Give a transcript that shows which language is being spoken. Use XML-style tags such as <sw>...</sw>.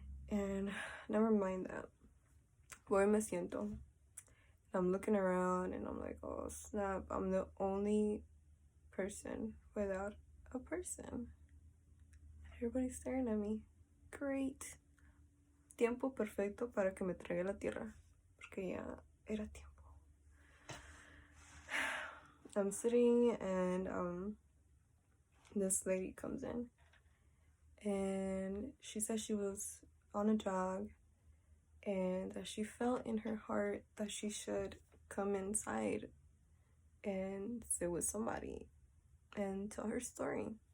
<en>And never mind that.</en> <es>Voy me siento.</es> <en>I'm looking around and I'm like, oh snap, I'm the only person without a person. Everybody's staring at me. Great.</en> <es>Tiempo perfecto para que me traiga la tierra. Porque ya era tiempo.</es> <en>I'm sitting and this lady comes in and she says she was on a jog and that she felt in her heart that she should come inside and sit with somebody and tell her story.</en>